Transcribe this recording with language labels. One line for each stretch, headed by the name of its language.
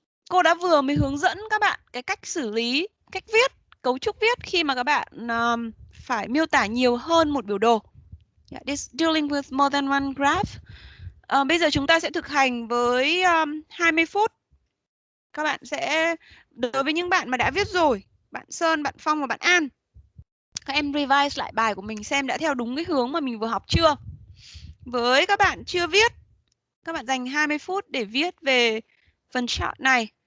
Vietnamese: Cô đã vừa mới hướng dẫn các bạn cái cách xử lý cách viết, cấu trúc viết khi mà các bạn phải miêu tả nhiều hơn một biểu đồ.
English: Yeah, this dealing with more than one graph.
Vietnamese: Bây giờ chúng ta sẽ thực hành với 20 phút. Các bạn sẽ, đối với những bạn mà đã viết rồi, bạn Sơn, bạn Phong và bạn An, các em revise lại bài của mình xem đã theo đúng cái hướng mà mình vừa học chưa. Với các bạn chưa viết, các bạn dành 20 phút để viết về phần chart này.